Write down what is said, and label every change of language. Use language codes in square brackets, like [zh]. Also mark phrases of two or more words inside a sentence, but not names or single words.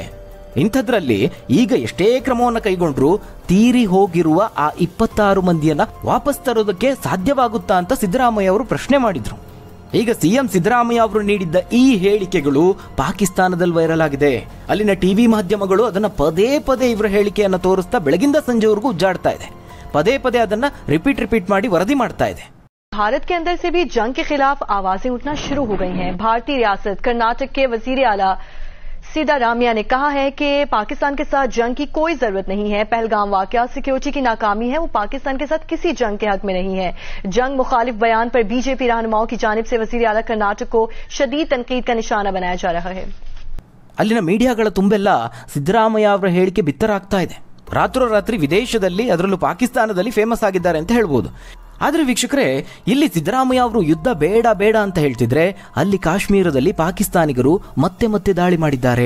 [kn] ಇಂಥದ್ರಲ್ಲಿ ಈಗ ಎಷ್ಟೇ ಕ್ರಮವನ್ನು ಕೈಗೊಂಡ್ರು ತೀರಿ ಹೋಗಿರುವ ಆ 26 ಮಂದಿಯನ್ನ ವಾಪಸ್ ತರೋದಕ್ಕೆ ಸಾಧ್ಯವಾಗುತ್ತಾ ಅಂತ ಸಿದ್ದರಾಮಯ್ಯ ಅವರು ಪ್ರಶ್ನೆ ಮಾಡಿದ್ರು. ಈಗ CM ಸಿದ್ದರಾಮಯ್ಯ ಅವರು ನೀಡಿದ್ದ ಈ ಹೇಳಿಕೆಗಳು ಪಾಕಿಸ್ತಾನದಲ್ಲಿ ವೈರಲ್ ಆಗಿದೆ. ಅಲ್ಲಿನ ಟಿವಿ ಮಾಧ್ಯಮಗಳು ಅದನ್ನ ಪದೇ ಪದೇ ಇವರ ಹೇಳಿಕೆಯನ್ನು ತೋರಿಸ್ತಾ ಬೆಳಗಿಂದ ಸಂಜೆವರೆಗೂ ಉಜ್ಜಾಡ್ತಾ ಇದೆ. ಪದೇ ಪದೇ ಅದನ್ನ ರಿಪೀಟ್ ಮಾಡಿ ವರದಿ ಮಾಡ್ತಾ ಇದೆ. [ur] بھارت کے اندر سے بھی جنگ کے خلاف آوازیں اٹھنا شروع ہو گئی ہیں. بھارتی ریاست کرناٹک کے وزیر اعلیٰ سیتارامیا نے کہا ہے کہ پاکستان کے ساتھ جنگ کی کوئی ضرورت نہیں ہے. پہلگام واقعہ سیکیورٹی کی ناکامی ہے، وہ پاکستان کے ساتھ کسی جنگ کے حق میں نہیں ہے. جنگ مخالف بیان پر بی جے پی رہنماؤں کی جانب سے وزیر اعلیٰ کرناٹک کو شدید تنقید کا نشانہ بنایا جا رہا ہے. [kn] ಅಲ್ಲಿನ ಮೀಡಿಯಾಗಳ ತುಂಬೆಲ್ಲ ಸಿದ್ದರಾಮಯ್ಯ ಅವರ ಹೇಳಿಕೆ ಬಿತ್ತರಾಗ್ತಾ ಇದೆ. ರಾತ್ರೋರಾತ್ರಿ ವಿದೇಶದಲ್ಲಿ, ಅದರಲ್ಲೂ ಪಾಕಿಸ್ತಾನದಲ್ಲಿ ಫೇಮಸ್ ಆಗಿದ್ದಾರೆ ಅಂತ ಹೇಳ್ಬೋದು. ಆದರೆ ವೀಕ್ಷಕರೇ, ಇಲ್ಲಿ ಸಿದ್ದರಾಮಯ್ಯ ಅವರು ಯುದ್ಧ ಬೇಡ ಬೇಡ ಅಂತ ಹೇಳ್ತಿದ್ರೆ, ಅಲ್ಲಿ ಕಾಶ್ಮೀರದಲ್ಲಿ ಪಾಕಿಸ್ತಾನಿಗರು ಮತ್ತೆ ಮತ್ತೆ ದಾಳಿ ಮಾಡಿದ್ದಾರೆ.